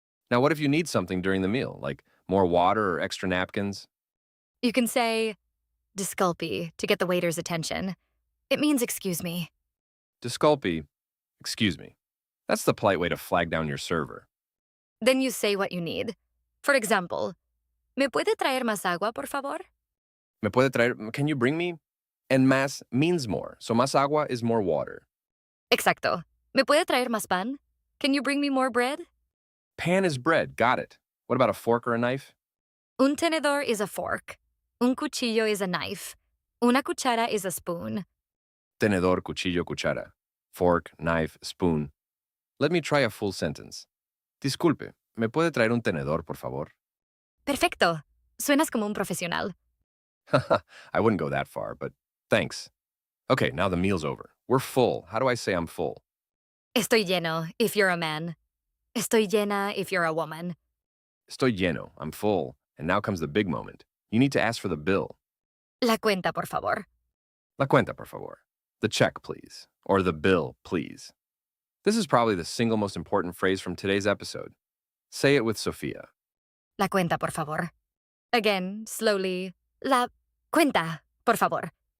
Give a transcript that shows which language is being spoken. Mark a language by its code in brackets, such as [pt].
[en] Now, what if you need something during the meal, like more water or extra napkins? You can say, disculpe, to get the waiter's attention. It means excuse me. Disculpe, excuse me. That's the polite way to flag down your server. Then you say what you need. For example, [es] ¿me puede traer más agua, por favor? ¿Me puede traer? [en] Can you bring me? And más means more, so [es] más agua [en] is more water. [es] Exacto. ¿Me puede traer más pan? [en] Can you bring me more bread? Pan is bread, got it. What about a fork or a knife? Un tenedor is a fork. Un cuchillo is a knife. Una cuchara is a spoon. [es] Tenedor, cuchillo, cuchara. [en] Fork, knife, spoon. Let me try a full sentence. [es] Disculpe, ¿me puede traer un tenedor, por favor? Perfecto. Suenas como un profesional. [en] I wouldn't go that far, but thanks. Okay, now the meal's over. We're full. How do I say I'm full? [es] Estoy lleno, [en] if you're a man. [es] Estoy llena, [en] if you're a woman. [es] Estoy lleno. [en] I'm full. And now comes the big moment. You need to ask for the bill. [es] La cuenta, por favor. La cuenta, por favor. [en] The check, please. Or the bill, please. This is probably the single most important phrase from today's episode. Say it with Sophia. [es] La cuenta, por favor. Again, slowly. La cuenta, por favor.